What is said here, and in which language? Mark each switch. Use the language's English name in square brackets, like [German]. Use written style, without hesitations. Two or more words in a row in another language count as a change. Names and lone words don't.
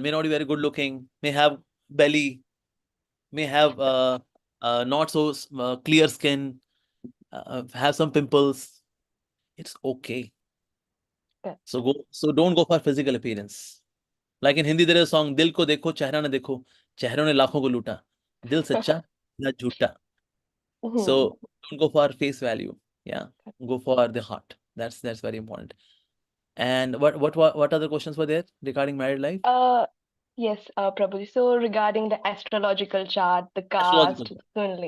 [English] May not be very good looking. May have belly. May have not so clear skin. Have some pimples. It's okay. So don't go for physical appearance. Like in Hindi, there is a song, [Hindi] दिल को देखो, चेहरा ना देखो। चेहरों ने लाखों को लूटा. दिल सच्चा, ना झूठा. [English] So don't go for face value. Yeah. Go for the heart. That's very important. And what other questions were there regarding married life? Yes, Prabhuji. So regarding the astrological chart, the Astrological. caste, only,